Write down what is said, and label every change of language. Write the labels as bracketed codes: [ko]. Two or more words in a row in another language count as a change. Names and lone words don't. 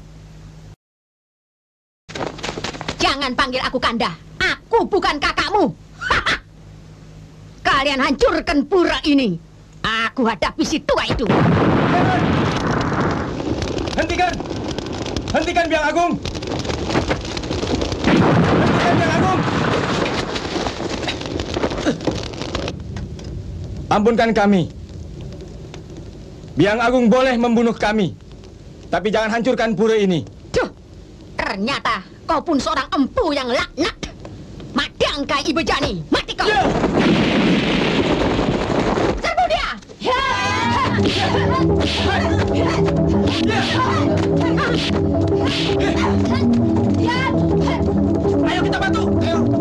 [id] Jangan panggil aku Kanda. Aku bukan kakakmu. Kalian hancurkan pura ini. Aku hadapi si tua itu. Hentikan! Hentikan, Biang Agung! Hentikan, Biang Agung! Ampunkan kami. Biang Agung boleh membunuh kami, tapi jangan hancurkan pura ini. Duh, ternyata kau pun seorang empu yang laknat. Madangkai Ibu Jani, mati kau! Serbu dia! Ayo kita bantu! Ayo!